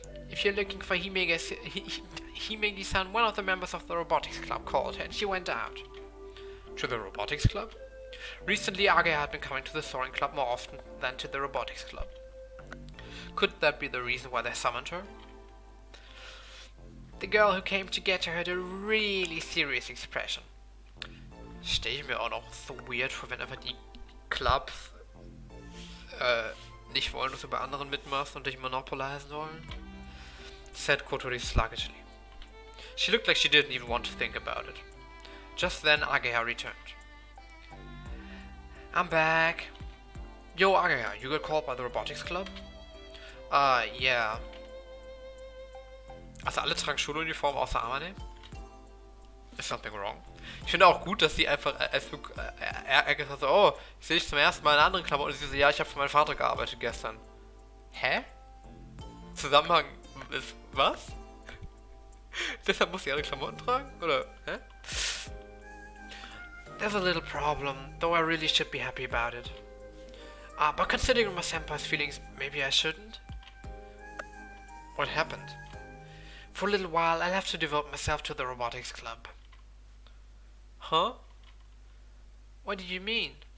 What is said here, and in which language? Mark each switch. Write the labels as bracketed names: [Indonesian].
[English] If you're looking for Himegi-san, one of the members of the robotics club called her and she went out. To the robotics club? Recently, Ageha had been coming to the soaring club more often than to the robotics club. Could that be the reason why they summoned her? The girl who came to get her had a really serious expression. [German] Stell ich mir auch noch so weird vor, wenn einfach die Clubs nicht wollen, dass du bei anderen mitmachst und dich monopolisen wollen, [English] said Kotori sluggishly. She looked like she didn't even want to think about it. Just then, Ageha returned. I'm back. Yo, Ageha, you got called by the robotics club? Yeah. [German] Also alle tragen Schuluniform außer Amane? [English] Is something wrong? [German] Ich finde auch gut, dass sie einfach Ageha so, oh, ich sehe dich zum ersten Mal in einer anderen Klamotte und sie so, ja, ich habe für meinen Vater gearbeitet gestern. Hä? Zusammenhang ist was? Deshalb muss sie alle Klamotten tragen? Oder, hä? [English] There's a little problem, though I really should be happy about it. But considering my senpai's feelings, maybe I shouldn't? What happened? For a little while, I'll have to devote myself to the robotics club. Huh? What do you mean?